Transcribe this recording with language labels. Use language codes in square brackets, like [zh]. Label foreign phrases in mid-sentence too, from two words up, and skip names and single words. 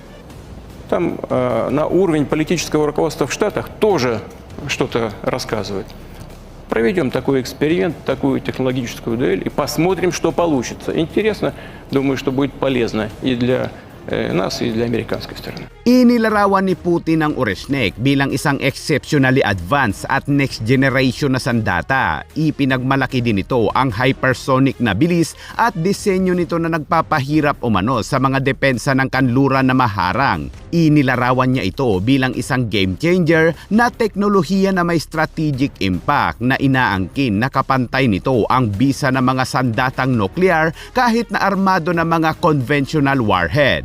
[ru] Там на уровень политического руководства в Штатах тоже что-то рассказывают. Проведем такой эксперимент, такую технологическую дуэль и посмотрим, что получится. Интересно, думаю, что будет полезно и для нас, и для американской стороны. [tl] Inilarawan ni Putin ang Oresnik bilang isang [en] exceptionally advanced [tl] at [en] next generation [tl] na sandata. Ipinagmalaki din ito ang hypersonic na bilis at disenyo nito na nagpapahirap umano sa mga depensa ng kanluran na maharang. Inilarawan niya ito bilang isang [en] game changer [tl] na teknolohiya na may [en] strategic impact [tl] na inaangkin na kapantay nito ang bisa ng mga sandatang nuklear kahit na armado ng mga [en] conventional warhead.